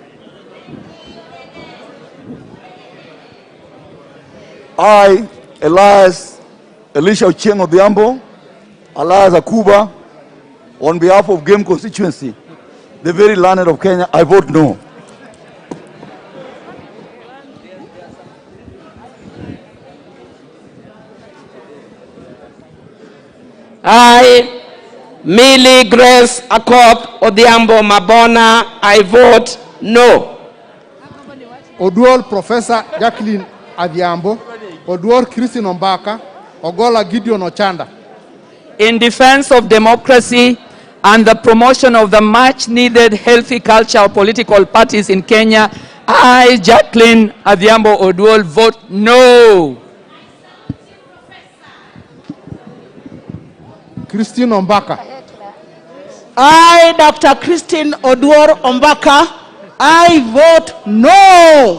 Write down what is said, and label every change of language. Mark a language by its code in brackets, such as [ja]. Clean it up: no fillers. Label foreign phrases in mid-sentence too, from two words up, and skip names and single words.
[en] I, Elisha Ochieng Odhiambo, Elias Akuba, on behalf of Game constituency, the very learned of Kenya, I vote no. I, Millie Grace Akoth Odhiambo Mabona, I vote no. Oduor Professor Jacqueline Adhiambo, Oduor Christine Ombaka, Ogola Gideon Ochanda. In defense of democracy and the promotion of the much-needed healthy culture of political parties in Kenya, I, Jacqueline Adhiambo Oduor, vote no. Christine Ombaka. I, Dr. Christine Oduor Ombaka, I vote no.